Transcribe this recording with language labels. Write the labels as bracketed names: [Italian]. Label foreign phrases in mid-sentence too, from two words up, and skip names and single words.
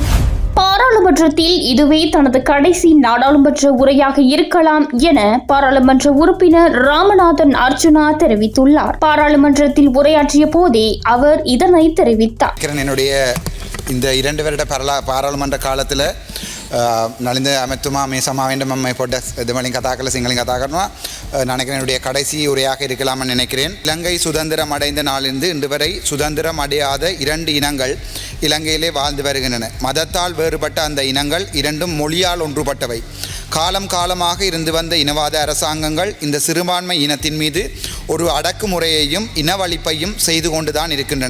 [Tamil] பாராளுமன்றத்தில் இதுவே தனது கடைசி நாடாளுமன்ற உரையாக இருக்கலாம் என பாராளுமன்ற உறுப்பினர் ராமநாதன் அர்ச்சுனா தெரிவித்துள்ளார். பாராளுமன்றத்தில் உரையாற்றிய போதே அவர் இதனை தெரிவித்தார். என்னுடைய இந்த 2 வருட பாராளுமன்ற காலத்துல [Sinhala] නලින්ද ඇමතුමා මේ සමාවෙන්ට මම පොඩ්ඩක් දෙමළින් කතා කරලා සිංහලෙන් කතා කරනවා. [Tamil] நான் என்னுடைய கடைசி உரையாக இருக்கலாம்னு நினைக்கிறேன். இலங்கை சுதந்திரம் அடைந்த நாளிலிருந்து இன்று வரை சுதந்திரம் அடையாத 2 இனங்கள் இலங்கையிலே வாழ்ந்து வருகின்றன. மதத்தால் வேறுபட்ட அந்த இனங்கள் இரண்டும் மொழியால் ஒன்றுபட்டவை. காலம் காலமாக இருந்து வந்த இனவாத அரசாங்கங்கள் இந்த சிறுபான்மை இனத்தின் மீது ஒரு அடக்குமுறையையும் இனவழிப்பையும் செய்து கொண்டுதான் இருக்கின்றன.